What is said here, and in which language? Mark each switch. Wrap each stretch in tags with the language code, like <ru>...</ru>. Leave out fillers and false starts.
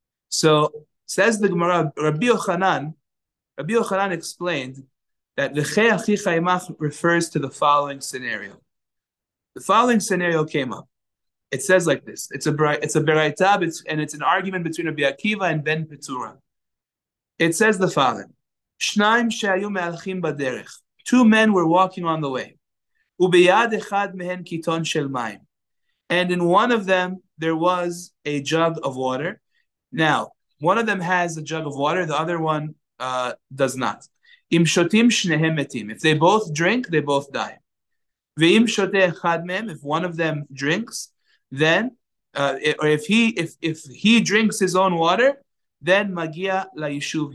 <en>So says the Gemara, Rabbi Yochanan explained that</en> <he>v'chei achicha imach</he> <en>refers to the following scenario. The following scenario came up. It says like this. It's a beraita, and it's an argument between Rabbi Akiva and Ben Petura. It says the following:</en> <he>Shnaim she'ayu me'alchim baderech.</he> <en>2 men were walking on the way.</en> <he>וביד אחד מהן קיתון של מים.</he> <en>And in one of them, there was a jug of water. Now, one of them has a jug of water, the other one does not.</en> <he>Im shotim shnehem metim.</he> <en>If they both drink, they both die.</en> <he>Ve'im shoteh echad mehem.</he> <en>If one of them drinks, then, or if he drinks his own water, then</en> <he>magia la'yishuv.</he>